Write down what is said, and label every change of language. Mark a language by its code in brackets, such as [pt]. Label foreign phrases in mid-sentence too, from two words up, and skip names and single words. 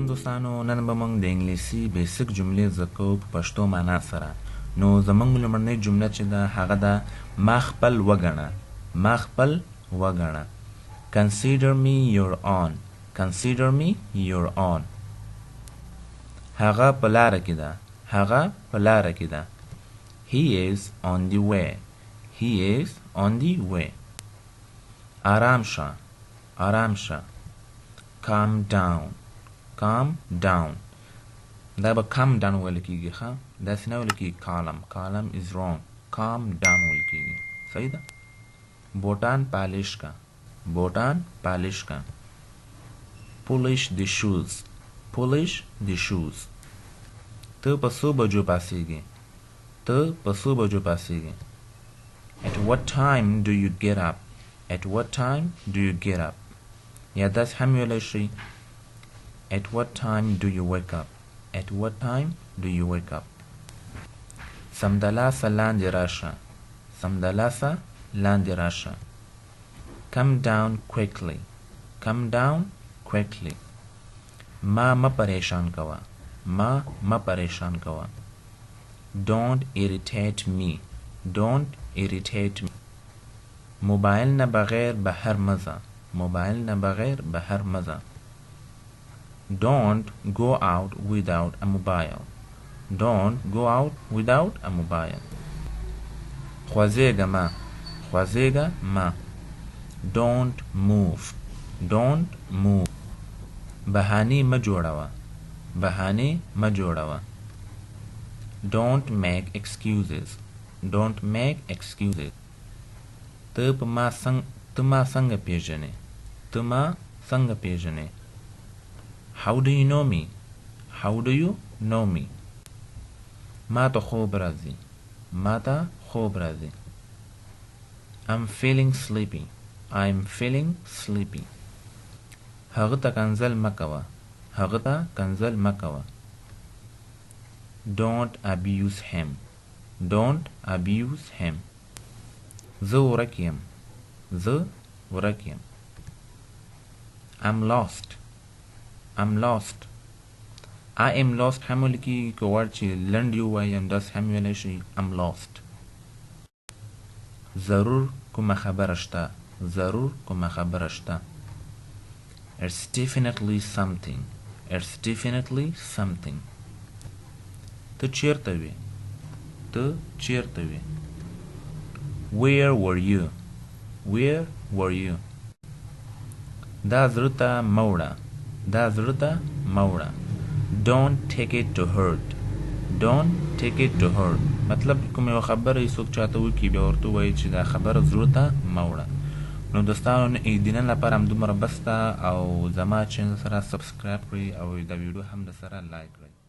[ps] دوستانو نن به موږ د انګلیسي بیسیک جملې زده کوو په پښتو معنا سره. نو زموږ لومړنۍ جمله چې ده هغه ده ما خپل وګڼه. ما خپل وګڼه. [en] Consider me your own. Consider me your own. [ps] هغه په لاره کې ده. هغه په لاره کې ده. [en] He is on the way. He is on the way. [ps] آرام شه. آرام شه. [en] Calm down. Calm down. [ps] دا به [en] calm down [ps] ویل کېږي ښه. داسې نه ویل کېږي calm. [en] calm is wrong. calm down [ps] ویل کېږي. صحیح ده. بوټان پالش کا. بوټان پالش کا. [en] polish the shoes. polish the shoes. [ps] ته په څو بجو پاسېږې. ته په څو بجو پاسېږې. [en] At what time do you get up? At what time do you get up? [ps] یا داسې هم ویلی شي [en] At what time do you wake up? At what time do you wake up? [ps] سمدلاسه لاندې راشه. سمدلاسه لاندې راشه. [en] Come down quickly. Come down quickly. [ps] ما پریشان کوه. ما پریشان کوه. [en] Don't irritate me. Don't irritate me. [ps] موبایل نه بغیر بهر مزه. موبایل نه بغیر بهر مزه. [en] Don't go out without a mobile. Don't go out without a mobile. [ps] خوځېږه ما. خوځېږه ما. [en] Don't move. Don't move. [ps] بهانې مه جوړوه. بهانې مه جوړوه. [en] Don't make excuses. Don't make excuses. [ps] ته ما څنګه پیژنې. ته ما څنګه پیژنې. [en] How do you know me? How do you know me? [ps] ما ته خوب راځي. ما ته خوب راځي. [en] I'm feeling sleepy. I'm feeling sleepy. [ps] هغه ته کنځل مه کوه. هغه ته کنځل مه کوه. [en] Don't abuse him. Don't abuse him. [ps] زه ورک یم. زه ورک یم. [en] I'm lost. I'm lost. I am lost [ps] هم ویل کېږي که غواړې چې لنډ یې ووایم داسې هم ویلی شي [en] I'm lost. [ps] ضرور کومه خبره شته. ضرور کومه خبره شته. [en] It's definitely something. It's definitely something. [ps] ته چیرته وې. ته چیرته وې. [en] Where were you? Where were you? [ps] دا زړه ته مه وړه. دا زړه ته مه وړه. [en] Don't take it to heart. Don't take it to heart. [ps] مطلب کوم یو خبره یې څوک چاته وکړي بیا ورته ووایي چې دا خبره زړه ته مه وړه. نو دوستانو د نن لپاره همدومره بس ده او زما چینل سره سبسکرایب کړئ او دا ویډیو هم د سره لایک کړئ.